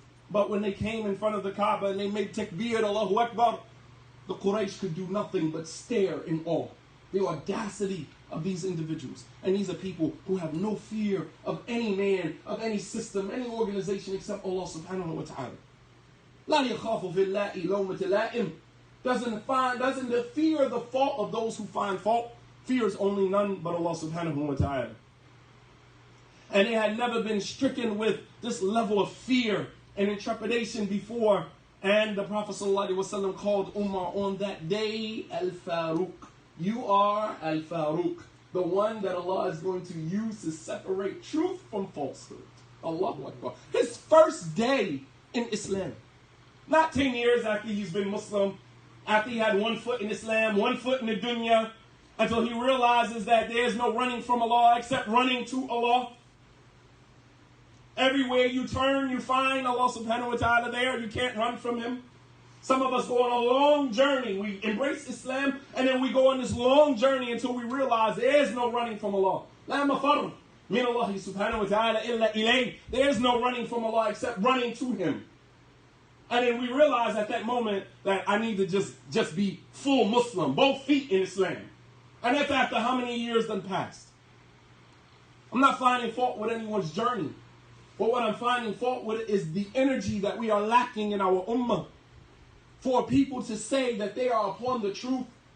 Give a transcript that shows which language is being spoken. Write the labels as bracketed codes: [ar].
[en] But when they came in front of the Kaaba and they made takbir, Allahu Akbar, the Quraysh could do nothing but stare in awe. The audacity of these individuals. And these are people who have no fear of any man, of any system, any organization except Allah subhanahu wa ta'ala. [ar] لا يخاف في الله لومة لائم. [en] Doesn't fear the fault of those who find fault. Fears only none but Allah subhanahu wa ta'ala. And they had never been stricken with this level of fear and intrepidation before. And the Prophet ﷺ called Umar on that day Al-Faruq. You are Al-Faruq, the one that Allah is going to use to separate truth from falsehood. Allahu Akbar. His first day in Islam. Not 10 years after he's been Muslim, after he had 1 foot in Islam, 1 foot in the dunya, until he realizes that there's no running from Allah except running to Allah. Everywhere you turn, you find Allah subhanahu wa ta'ala there. You can't run from Him. Some of us go on a long journey. We embrace Islam, and then we go on this long journey until we realize there's no running from Allah. [ar] لا مفر من الله سبحانه وتعالى إلا إليه. [en] There's no running from Allah except running to Him. And then we realize at that moment that I need to just be full Muslim, both feet in Islam. And that's after how many years done passed. I'm not finding fault with anyone's journey. But what I'm finding fault with is the energy that we are lacking in our ummah for people to say that they are upon the truth.